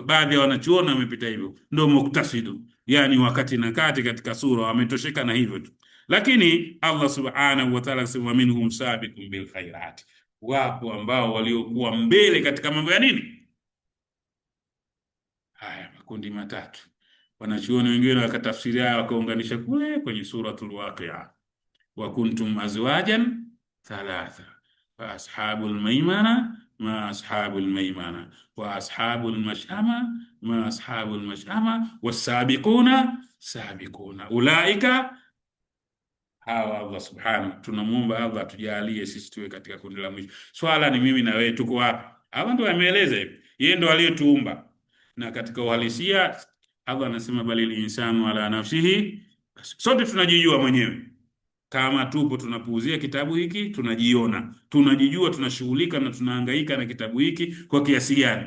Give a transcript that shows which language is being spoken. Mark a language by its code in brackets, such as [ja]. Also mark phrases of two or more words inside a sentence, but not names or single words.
[sw] Baadhi ya wanachuoni wamepita hivyo, ndio muktasidu, yani wakati na kati katika sura wametosheka na hivyo tu. Lakini Allah [ar] سبحانه وتعالى [sw] sema [ar] منهم سابق بالخيرات, [sw] wapo ambao waliokuwa mbele katika mambo ya nini haya. Makundi matatu, wanachuoni wengine wakatafsiri haya wakaunganisha kule kwenye suratul Waqi'a, [ar] وكنتم أزواجا ثلاثة فأصحاب الميمنة ما أصحاب الميمنة وأصحاب المشأمة ما أصحاب المشأمة والسابقون السابقون أولئك. [sw] Hawa Allah subhanahu, tunamuomba Allah tujalie sisi tuwe katika kundi la mwisho. Swala ni mimi na wewe tuko wapi? Allah ndo ameeleza hivi, yeye ndo aliyetuumba, na katika uhalisia Allah anasema [ar] بل الإنسان على نفسه, [sw] sote tunajijua mwenyewe. Kama tupo tunapuuzia kitabu hiki, tunajiona, tunajijua, tunashughulika na tunahangaika na kitabu hiki kwa kiasi gani.